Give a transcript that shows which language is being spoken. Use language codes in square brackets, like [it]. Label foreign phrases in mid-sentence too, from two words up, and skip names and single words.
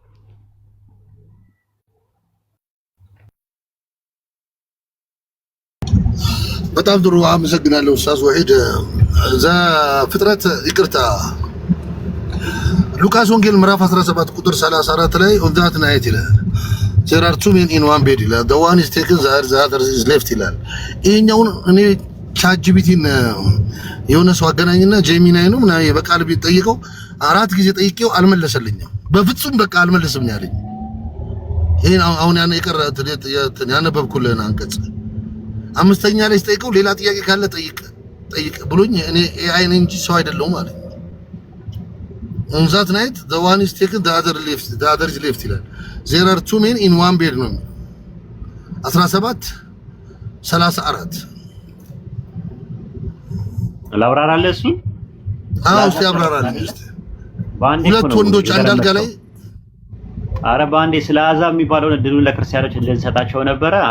[am] በጣም ጥሩ አመሰግናለሁ ኡስታዝ ወሒድ። ፍጥረት ይቅርታ ሉቃስ ወንጌል ምዕራፍ 17 ቁጥር 34 ላይ [en] on that night [am] ይላል [en] there are two men in one bed [am] ይላል [en] the one is taken the other is left [am] ይላል። ይሄኛውን እኔ ቻትጂፒቲን የሆነ ሰው አገናኝና ጄሚናይ ነው ምናምን በቃል ቢጠይቀው 4 ጊዜ ጠይቄው አልመለሰልኝም። በፍጹም በቃ አልመለስም ያለኝ። ይሄን አሁን ያነበብኩልህን አንቀጽ 5ኛ ላይ ስጠይቀው ሌላ ጥያቄ ካለ ጠይቅ ብሎኝ እኔ ኤአይ ነኝ እንጂ ሰው አይደለሁም አለኝ። [en] On that night the one is taken the other is left [am] ይላል። [en] There are 2 men in one bed [am] ነው 17:34 ላብራራለህ እሱ እስቲ አብራራልኝ እስቲ። በአንዴ ሁለት ወንዶች አንድ አልጋ ላይ አረ በአንዴ ስለ አሕዛብ የሚባለውን እድሉን ለክርስቲያኖች እንድንሰጣቸው ነበረ። አንተ